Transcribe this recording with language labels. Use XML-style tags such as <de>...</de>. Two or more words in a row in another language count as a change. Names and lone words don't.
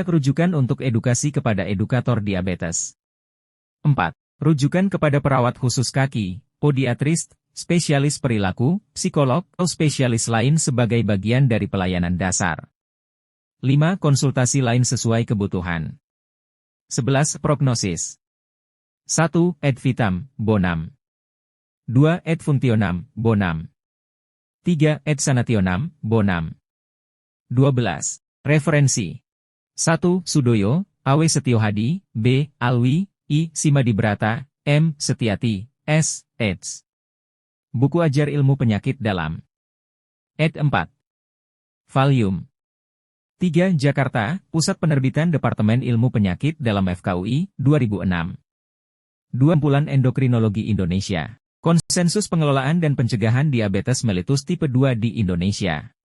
<id>Rujukan untuk edukasi kepada edukator diabetes. 4. Rujukan kepada perawat khusus kaki, podiatris, spesialis perilaku, psikolog, atau spesialis lain sebagai bagian dari pelayanan dasar. 5. Konsultasi lain sesuai kebutuhan. 11. Prognosis. 1.</id> <la>Ad vitam bonum. 2. Ad functionem bonum. 3. Ad sanationem bonum. 12. Referensi.</la> <id>1. Sudoyo, A.W. Setiohadi, B. Alwi, I. Simadibrata, M. Setiati, S. eds. Buku Ajar Ilmu Penyakit Dalam. Ed. 4. Volume 3. Jakarta, Pusat Penerbitan Departemen Ilmu Penyakit Dalam FKUI, 2006. 2. Kumpulan Endokrinologi Indonesia. Konsensus Pengelolaan dan Pencegahan Diabetes Mellitus Tipe 2 di Indonesia.</id>